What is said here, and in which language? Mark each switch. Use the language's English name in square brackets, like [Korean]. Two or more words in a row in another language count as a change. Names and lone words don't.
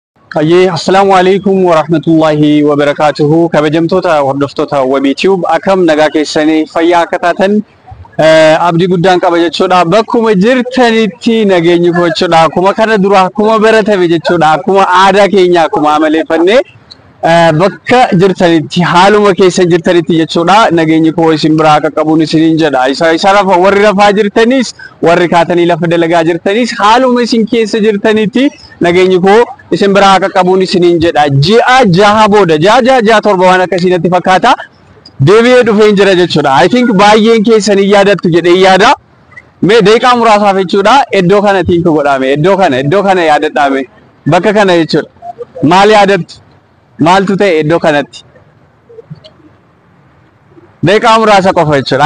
[Arabic] السلام عليكم ورحمة الله وبركاته. [Oromo] Kabajamtoota hordoftoota WebTube akkam nagaa keessanii fayyaa akkataatan abdii guddaan qaba jechuudha. Bakkuma jirtanitti nageenyi koo jechuudha. Akkuma kana dura akkuma baratame jechuudha. Akkuma aadaa keenya akkuma amaleeffannee bakka jirtanitti haaluma keessa jirtanitti jechuudha. Nageenyi koo isin biraa qaqqabuun isiniin jedha. Isa rafa warri rafaa jirtanis warri kaatanii lafa dalagaa jirtanis haaluma isin keessa jirtanitti nageenyi koo isin biraa qaqqabuun isiniin jedha. Ji'a jaha booda ji'a torba waan akkasiitti fakkaata. Deebi'ee dhufeen jira jechuudha. [English] I think [Oromo] baay'een keessanii yaadattu jedhee yaada. Mee daqiiqaa muraasaaf jechuudha. Iddoo kanatti godhame. Iddoo kana yaadadhaame. Bakka kana jechuudha. Maal yaadattu? Maaltu ta'e iddoo kanatti? Daqiiqaa muraasa qofa jechuudha.